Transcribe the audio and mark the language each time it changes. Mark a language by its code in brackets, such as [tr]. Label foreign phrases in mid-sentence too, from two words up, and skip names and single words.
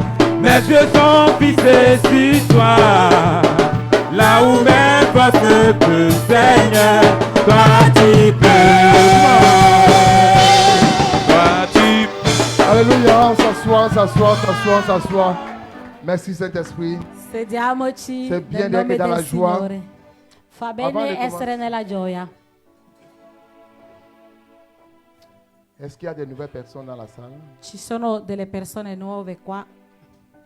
[fr] Mes yeux sont fixés sur toi. Là où mes forces ne peuvent, Seigneur, toi tu peux. Alléluia, on s'assoit. Merci Saint-Esprit. [it] Sediamoci [fr] C'est bien [it] nel nome [fr] d'être dans la [it] del [fr] joie. [it] Signore. Fa [fr] Avant [it] bene di essere nella gioia. [fr] Est-ce qu'il y a des nouvelles personnes dans la salle? [it] Ci sono delle persone nuove qua.